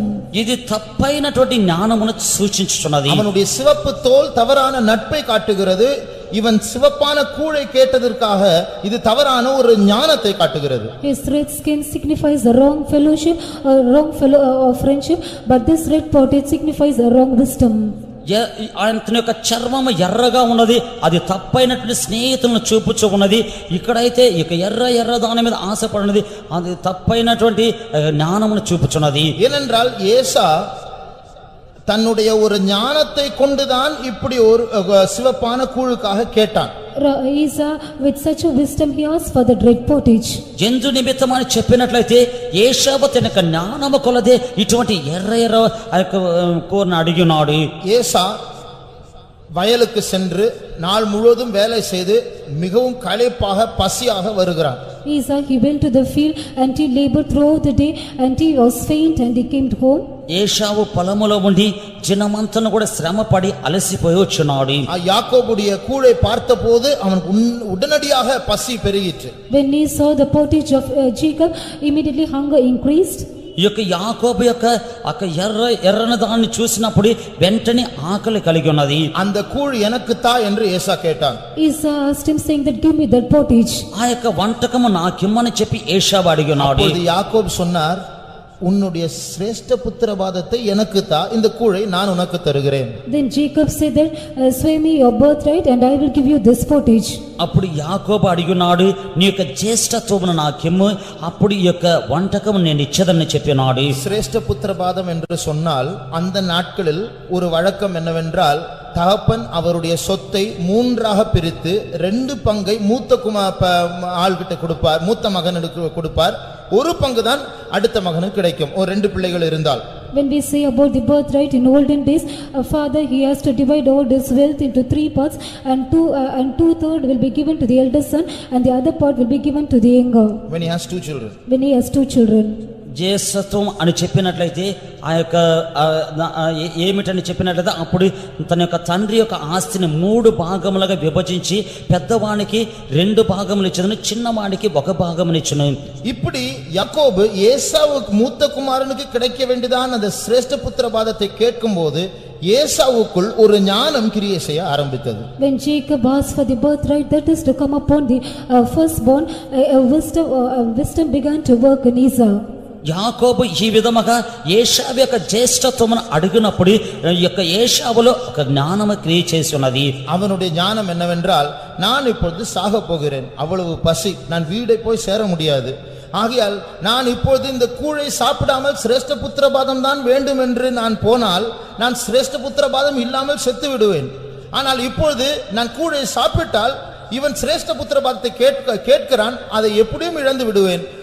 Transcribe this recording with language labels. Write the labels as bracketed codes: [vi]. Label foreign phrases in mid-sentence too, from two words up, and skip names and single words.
[te] ఇది తప్పైనటువంటి జ్ఞానమును సూచించుచున్నది. [ta] அவனுடைய சிவப்பு தோல் தவறான நட்பை காட்டுகிறது. இவன் சிவப்பான கூழை கேட்டதற்காக இது தவறான ஒரு ஞானத்தை காட்டுகிறது. [en] His red skin signifies a wrong fellowship, a wrong friendship, but this red pottage signifies a wrong wisdom. [te] అతని యొక్క చర్మము ఎర్రగా ఉన్నది అది తప్పైనటువంటి స్నేహితులను చూపుచు ఉన్నది. ఇక్కడైతే ఇక ఎర్ర దాని మీద ఆశపడినది అది తప్పైనటువంటి జ్ఞానమును చూపుచున్నది. [ta] ஏனென்றால் ஏசா தன்னுடைய ஒரு ஞானத்தை கொண்டுதான் இப்படி ஒரு சிவப்பான கூழுக்காக கேட்டான். [en] Esau with such a wisdom he asked for the red pottage. [te] జంతు నిమిత్తమని చెప్పినట్లయితే ఏశావు తన యొక్క జ్ఞానము కొలదే ఇటువంటి ఎర్ర కోరిన అడిగినాడు. [ta] ஏசா வயலுக்கு சென்று நாள் முழுவதும் வேலை செய்து மிகவும் களைப்பாக பசியாக வருகிறான். [en] Esau he went to the field and he labored throughout the day and he was faint and he came home. [te] ఏశావు పొలములో ఉండి దినమంతను కూడా శ్రమపడి అలసిపోయి వచ్చున్నాడు. [ta] யாக்கோபுடைய கூழை பார்த்தபோது அவனுக்கு உடனடியாக பசி பெருகிற்று. [en] When he saw the pottage of Jacob, immediately hunger increased. [te] ఈ యొక్క యాకోబు యొక్క ఎర్రన దాన్ని చూసినప్పుడు వెంటనే ఆకలి కలిగి ఉన్నది. [ta] அந்த கூழ் எனக்கு தா என்று ஏசா கேட்டான். [en] Esau asked him saying that give me that pottage. [te] ఆ యొక్క వంటకము నాకిమ్మని చెప్పి ఏశావు అడిగినాడు. [ta] அப்பொழுது யாக்கோபு சொன்னார் உன்னுடைய சிரேஷ்ட புத்திரபாதத்தை எனக்கு தா இந்த கூழை நான் உனக்கு தருகிறேன். [en] Then Jacob said that swear me your birthright and I will give you this pottage. [te] అప్పుడు యాకోబు అడిగినాడు నీ యొక్క జ్యేష్ఠత్వమును నాకిమ్ము అప్పుడు ఈ యొక్క వంటకము నేను ఇచ్చేదని చెప్పినాడు. [ta] சிரேஷ்ட புத்திரபாதம் என்று சொன்னால் அந்த நாட்களில் ஒரு வழக்கம் என்னவென்றால் தகப்பன் அவருடைய சொத்தை மூன்றாக பிரித்து 2 பங்கை மூத்த ஆள்கிட்ட கொடுப்பார், மூத்த மகனுக்கு கொடுப்பார். ஒரு பங்கு தான் அடுத்த மகனுக்கு கிடைக்கும் ஒரு 2 பிள்ளைகள் இருந்தால். [en] When we say about the birthright in olden days, a father he has to divide all his wealth into 3 parts and 2/3 will be given to the eldest son and the other part will be given to the younger. When he has 2 children. When he has 2 children. [te] జ్యేష్ఠత్వం అని చెప్పినట్లయితే ఆ యొక్క ఏమిటని చెప్పినట్లయితే అప్పుడు తన యొక్క తండ్రి యొక్క ఆస్తిని 3 భాగములుగా విభజించి పెద్దవానికి 2 భాగములు ఇచ్చెను, చిన్నవానికి 1 భాగమును ఇచ్చెను. [ta] இப்படி யாக்கோபு ஏசாவுக்கு மூத்த குமாரனுக்கு கிடைக்க வேண்டியதான அந்த சிரேஷ்ட புத்திரபாதத்தை கேட்கும்போது ஏசாவுக்குள் ஒரு ஞானம் கிரியை செய்ய ஆரம்பித்தது. [en] When Jacob asked for the birthright that is to come upon the firstborn, wisdom began to work in Esau. [te] యాకోబు ఈ విధముగా ఏశావు యొక్క జ్యేష్ఠత్వమును అడిగినప్పుడు ఈ యొక్క ఏశావులో ఒక జ్ఞానము క్రియ చేసి ఉన్నది. [ta] அவனுடைய ஞானம் என்னவென்றால் நான் இப்பொழுது சாக போகிறேன், அவ்வளவு பசி, நான் வீடை போய் சேர முடியாது. ஆகையால் நான் இப்பொழுது இந்த கூழை சாப்பிடாமல் சிரேஷ்ட புத்திரபாதம் தான் வேண்டும் என்று நான் போனால் நான் சிரேஷ்ட புத்திரபாதம் இல்லாமல் செத்து விடுவேன். ஆனால் இப்பொழுது நான் கூழை சாப்பிட்டால் இவன் சிரேஷ்ட புத்திரபாதத்தை கேட்கிறான், அதை எப்படியும் இழந்து விடுவேன்.